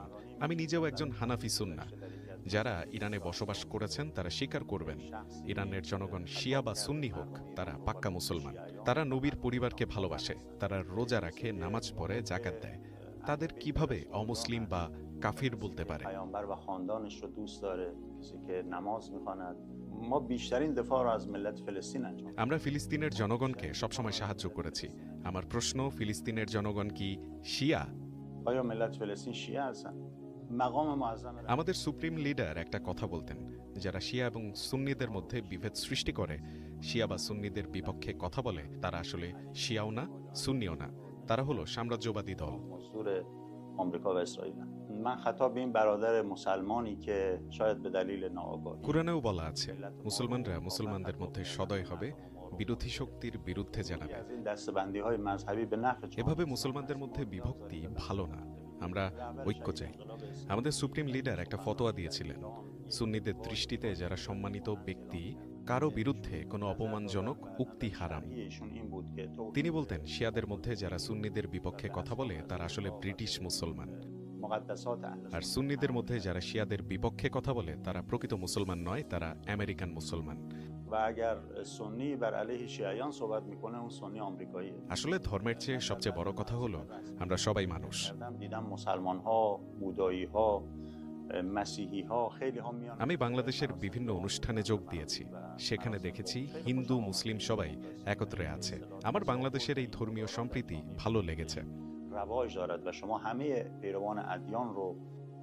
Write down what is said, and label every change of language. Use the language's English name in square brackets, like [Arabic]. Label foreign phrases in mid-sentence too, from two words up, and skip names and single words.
[Bangla] আমি নিজেও একজন হানাফি সুন্না। যারা ইরানে বসবাস করেছেন তারা স্বীকার করবেন, ইরানের জনগণ শিয়া বা সুন্নি হোক, তারা পাক্কা মুসলমান। তারা নবীর পরিবারকে ভালোবাসে, তারা রোজা রাখে, নামাজ পড়ে, জাকাত দেয়। তাদের কিভাবে অমুসলিম বা কাফির বলতে পারে? [Persian] پیامبر و خاندانش رو دوست داره، کسی که نماز میخواند. ما بیشترین دفاع رو از ملت فلسطین انجام میدیم. [Bangla] আমরা ফিলিস্তিনের জনগণকে সবসময় সাহায্য করেছি। আমার প্রশ্ন, ফিলিস্তিনের জনগণ কি শিয়া? [Persian] آیا ملت فلسطین شیعه هستن؟ مقام معظم [Bangla] আমাদের সুপ্রিম লিডার একটা কথা বলতেন, যারা শিয়া এবং সুন্নিদের মধ্যে বিভেদ সৃষ্টি করে, শিয়া বা সুন্নিদের বিপক্ষে কথা বলে, তারা আসলে শিয়াও না, সুন্নিও না, তারা হলো সাম্রাজ্যবাদী দল। [Persian] مزدور آمریکا و اسرائیل. من خطاب به این برادر مسلمانی که شاید به دلیل ناآگاهی [Bangla] কুরআনেও বলা আছে, মুসলমানরা মুসলমানদের মধ্যে সদয় হবে, বিরোধী শক্তির বিরুদ্ধে জানাবে। [Persian] از این دسته‌بندی‌های مذهبی به نفع [Bangla] এভাবে মুসলমানদের মধ্যে বিভক্তি ভালো না, আমরা ঐক্য চাই। আমাদের সুপ্রিম লিডার একটা ফতোয়া দিয়েছিলেন, সুন্নিদের দৃষ্টিতে যারা সম্মানিত ব্যক্তি, কারো বিরুদ্ধে কোনো অপমানজনক উক্তি হারাম। [Persian] ایشون این بود که تو [Bangla] তিনি বলতেন, শিয়াদের মধ্যে যারা সুন্নিদের বিপক্ষে কথা বলে তারা আসলে ব্রিটিশ মুসলমান, [Persian] مقدسات اهل [Bangla] আর সুন্নিদের মধ্যে যারা শিয়াদের বিপক্ষে কথা বলে তারা প্রকৃত মুসলমান নয়, তারা আমেরিকান মুসলমান। [Persian] و اگر سنی بر علیه شیعیان صحبت میکنه اون سنی آمریکاییه. [Bangla] আসলে ধর্মের চেয়ে সবচেয়ে বড় কথা হলো আমরা সবাই মানুষ। [Persian] دیدم مسلمان ها، بودایی ها، مسیحی ها خیلی ها میان। [Bangla] আমি বাংলাদেশের বিভিন্ন অনুষ্ঠানে যোগ দিয়েছি, সেখানে দেখেছি হিন্দু মুসলিম সবাই একত্রে আছে। আমার বাংলাদেশের এই ধর্মীয় সম্প্রীতি ভালো লেগেছে। [Persian] رواج دارد و شما همه پیروان ادیان رو